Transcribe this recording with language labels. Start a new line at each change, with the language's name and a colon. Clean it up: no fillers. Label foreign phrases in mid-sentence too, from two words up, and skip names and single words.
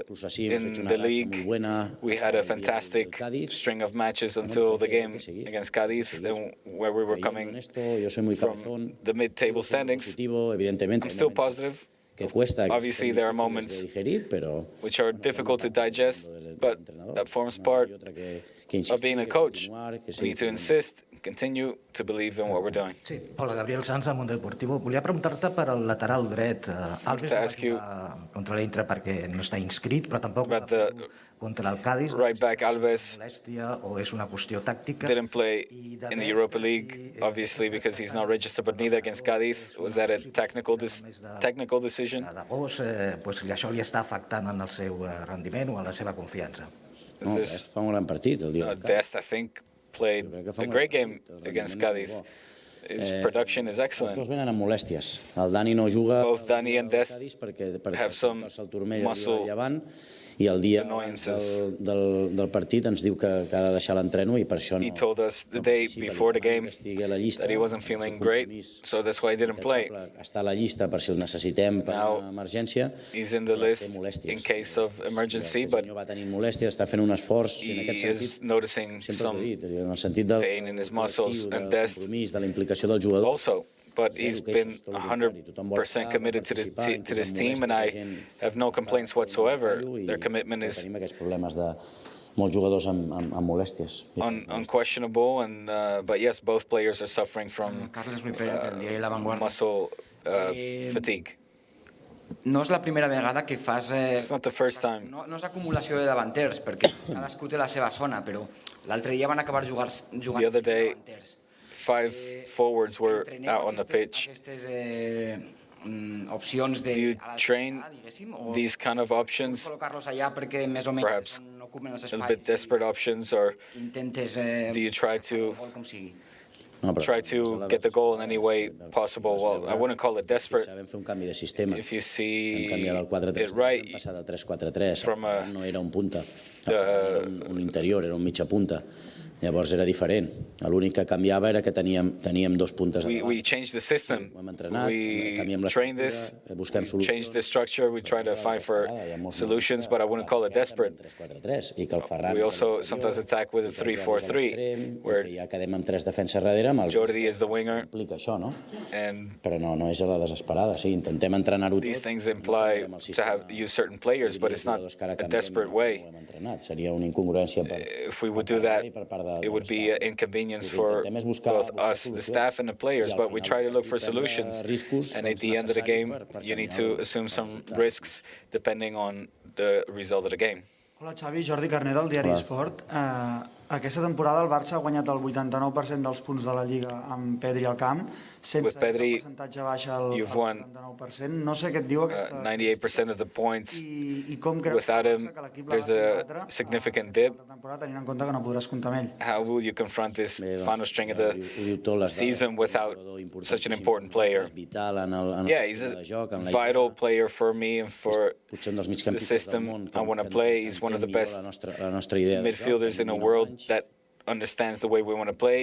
English: In the league, we had a fantastic string of matches until the game against Cádiz, where we were coming from the mid-table standings. I'm still positive. Obviously, there are moments which are difficult to digest, but that forms part of being a coach. We need to insist, continue to believe in what we're doing.
Catalan: Sí, hola, Gabriel Sanz, del Mundo Deportivo. Volia preguntar-te per al lateral dret. Alves no va jugar contra l'Inter perquè no està inscrit, però tampoc va fer contra el Cádiz.
English: Right back Alves
Catalan: o és una qüestió tàctica?
English: didn't play in the Europa League, obviously, because he's not registered, but neither against Cádiz. Was that a technical decision?
Catalan: D'agost, això li està afectant en el seu rendiment o en la seva confiança? No, Dest fa un gran partit el dia del Cádiz.
English: Dest, I think, played a great game against Cádiz. His production is excellent.
Catalan: Els dos venen amb molèsties. El Dani no juga
English: Both Dani and Dest
Catalan: perquè
English: have some
Catalan: el turmell
English: muscle
Catalan: llevant i el dia del partit ens diu que ha de deixar l'entreno i per això no.
English: He told us the day before the game that he wasn't feeling great, so that's why he didn't play.
Catalan: Està a la llista per si el necessitem per una emergència.
English: He's in the list in case of emergency, but
Catalan: va tenir molèsties, està fent un esforç en aquest sentit.
English: He is noticing some
Catalan: en el sentit del
English: pain in his muscles and Dest
Catalan: de la implicació del jugador.
English: Also, but he's been 100% committed to this team, and I have no complaints whatsoever. Their commitment is
Catalan: molts jugadors amb molèsties.
English: Unquestionable, but yes, both players are suffering from muscle fatigue.
Catalan: No és la primera vegada que fas...
English: It's not the first time.
Catalan: No és acumulació de davanters, perquè cadascú té la seva zona, però l'altre dia van acabar jugant
English: the other day,
Catalan: davanters.
English: 5 forwards were out on the pitch.
Catalan: Opcions de...
English: Do you train these kind of options? Perhaps a little bit desperate options, or do you try to get the goal in any way possible? Well, I wouldn't call it desperate. If you see it right, from
Catalan: un interior, era un mitja punta. Llavors era diferent. L'únic que canviava era que teníem dos puntes a davant.
English: We changed the system. We trained this, changed the structure. We try to find for solutions, but I wouldn't call it desperate. We also sometimes attack with a 3-4-3, where Jordi is the winger.
Catalan: Però no és a la desesperada. Sí, intentem entrenar-ho tot.
English: These things imply to use certain players, but it's not a desperate way.
Catalan: Seria una incongruència.
English: If we would do that, it would be an inconvenience for both us, the staff, and the players, but we try to look for solutions. And at the end of the game, you need to assume some risks depending on the result of the game.
Catalan: Hola, Xavi, Jordi Carner del diari Esport. Aquesta temporada el Barça ha guanyat el 89% dels punts de la Lliga amb Pedri al camp, sense que el percentatge baixa al 49%. No sé què et diu aquesta...
English: 98% of the points. Without him, there's a significant dip.
Catalan: Tenint en compte que no podràs comptar amb ell.
English: How will you confront this final string of the season without such an important player? Yeah, he's a vital player for me and for the system I want to play. He's one of the best midfielders in the world that understands the way we want to play.